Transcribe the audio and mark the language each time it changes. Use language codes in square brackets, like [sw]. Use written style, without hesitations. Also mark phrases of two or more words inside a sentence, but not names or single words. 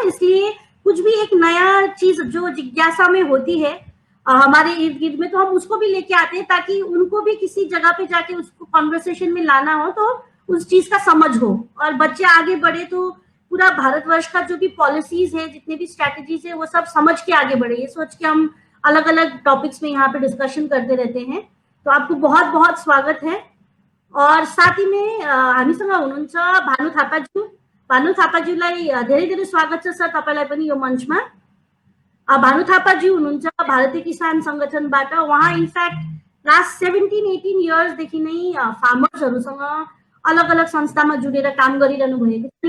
[hi] इसलिए कुछ भी एक नया चीज जो जिज्ञासा में होती है हमारे इर्द गिर्द में, तो हम उसको भी लेके आते हैं ताकि उनको भी किसी जगह पे जाके उसको कॉन्वर्सेशन में लाना हो तो उस चीज का समझ हो और बच्चे आगे बढ़े, तो पूरा भारतवर्ष का जो भी पॉलिसीज है, जितने भी स्ट्रैटेजीज है, वो सब समझ के आगे बढ़े। ये सोच के हम अलग अलग टॉपिक्स में यहाँ पे डिस्कशन करते रहते हैं। तो आपको बहुत बहुत स्वागत है। [ne] और साथ ही में हामीसँग हुनुहुन्छ भानु थापाज्यू। भानु थापाज्यूलाई धेरै धेरै स्वागत छ सर तपाईलाई पनि यो मञ्चमा। भानु थापाज्यू हुनुहुन्छ भारतीय किसान संगठनबाट। उहाँ इनफ्याक्ट [en] last 17-18 years [ne] देखि नै फार्मर्सहरुसँग अलग अलग संस्थामा जुडेर काम गरिरहनु भएको छ।